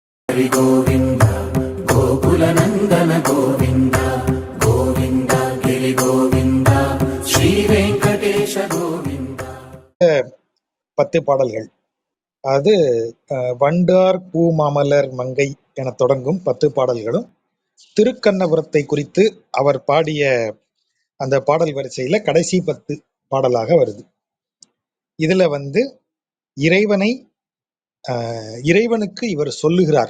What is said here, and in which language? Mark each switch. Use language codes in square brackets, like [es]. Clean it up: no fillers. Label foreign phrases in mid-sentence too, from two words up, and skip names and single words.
[sa] हरि गोविंद गोकुल नंदन गोविंद गोविंद गिरि गोविंद श्री वेंकटेश गोविंद. [ta] 10 பாடல்கள். அது வண்டார் பூ மாமலர் மங்கை என தொடங்கும் 10 பாடல்களும் திருக்கண்ணபுரத்தை குறித்து அவர் பாடிய அந்த பாடல் வரிசையில கடைசி 10 பாடலாக வருது. இதுல இறைவனுக்கு இவர் சொல்லுகிறார்.